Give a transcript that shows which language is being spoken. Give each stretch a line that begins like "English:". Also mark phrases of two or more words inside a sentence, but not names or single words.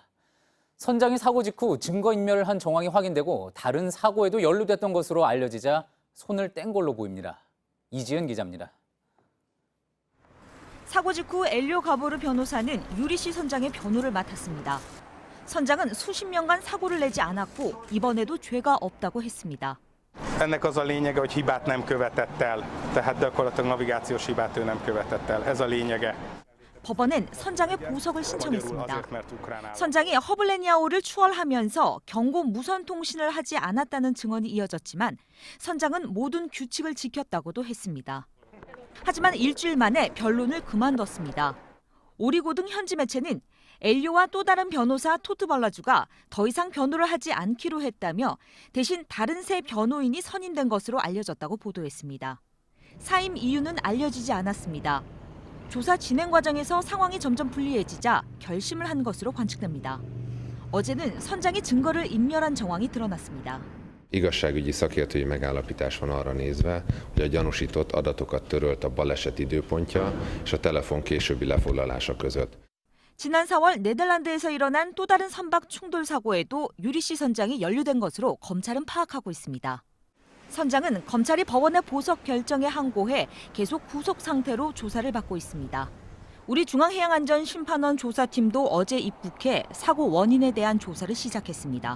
Korean: 선장이 사고 직후 증거인멸을 한 정황이 확인되고 다른 사고에도 연루됐던 것으로 알려지자 손을 뗀 걸로 보입니다. 이지은 기자입니다. 사고 직후 엘리오 가보르 변호사는 유리 씨 선장의 변호를 맡았습니다. 선장은 수십 년간 사고를 내지 않았고 이번에도 죄가 없다고 했습니다.
Hungarian: Ennek az a lényege, hogy hibát nem követett el, tehát gyakorlatilag navigációs hibát ő nem követett el. Ez a lényege.
Korean: 법원은 선장의 보석을 신청했습니다. 선장이 허블레니아호를 추월하면서 경고 무선 통신을 하지 않았다는 증언이 이어졌지만 선장은 모든 규칙을 지켰다고도 했습니다. 하지만 일주일 만에 변론을 그만뒀습니다. 오리고등 현지 매체는 엘리오와 또 다른 변호사 토트 발라주가 더 이상 변호를 하지 않기로 했다며 대신 다른 세 변호인이 선임된 것으로 알려졌다고 보도했습니다. 사임 이유는 알려지지 않았습니다. 조사 진행 과정에서 상황이 점점 불리해지자 결심을 한 것으로 관측됩니다. 어제는 선장이 증거를 인멸한 정황이 드러났습니다.
Hungarian: Igazságügyi szakértői megállapítás van arra nézve, hogy a gyanúsított adatokat törölt a baleset időpontja és a telefon későbbi lefoglalása között.
Korean: 지난 4월 네덜란드에서 일어난 또 다른 선박 충돌 사고에도 유리 씨 선장이 연루된 것으로 검찰은 파악하고 있습니다. 선장은 검찰이 법원의 보석 결정에 항고해 계속 구속 상태로 조사를 받고 있습니다. 우리 중앙해양안전심판원 조사팀도 어제 입국해 사고 원인에 대한 조사를 시작했습니다.